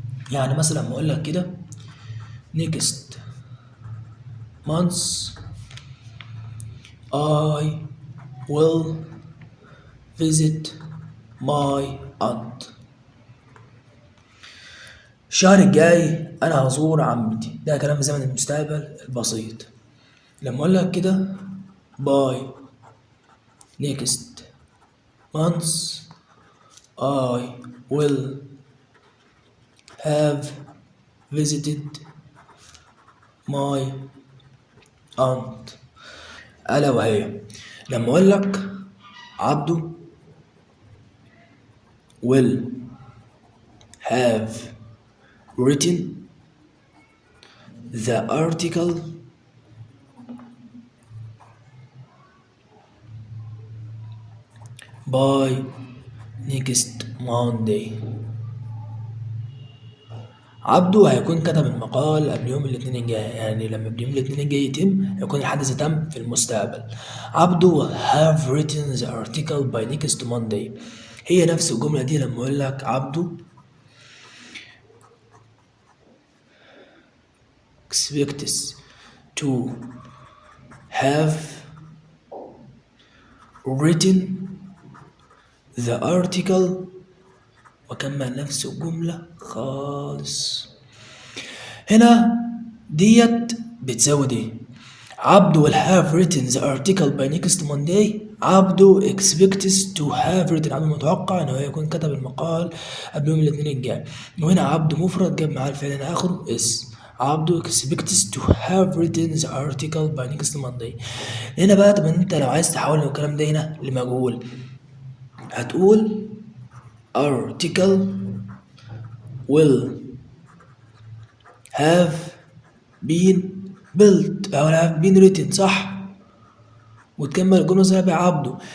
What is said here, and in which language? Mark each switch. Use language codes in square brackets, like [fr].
[ar] يعني مثلا بقول لك كده [en] next month I will visit my aunt. [ar] الشهر الجاي انا هزور عمتي. ده كلام زمن المستقبل البسيط. لما اقول لك كده [en] by next month I will have visited my aunt، [ar] ألا وهي لما أقول لك عبده [en] will have written the article by next Monday. [ar] عبده هيكون كتب المقال قبل يوم الاثنين الجاي، يعني لما يوم الاثنين الجاي يتم هيكون الحدث تم في المستقبل. [en] عبده will have written the article by next Monday. [ar] هي نفس الجملة دي لما اقول لك عبده [en] expects to have written the article، [ar] وكمل نفس الجملة خالص. هنا ديت بتساوي دي. [en] عبده will have written the article by next Monday. [ar] عبده [en] expects to have written، [ar] عبده متوقع انه يكون كتب المقال قبل يوم الاثنين الجاي. وهنا عبده مفرد جاب معاه الفعل اخره اس. [en] عبده expects to have written the article by next Monday. [ar] هنا بقى طب انت لو عايز تحول الكلام ده هنا لمجهول هتقول [en] article will have been built [ar] أو [en] have been written [ar] صح؟ وتكمل الجملة زي بعبده.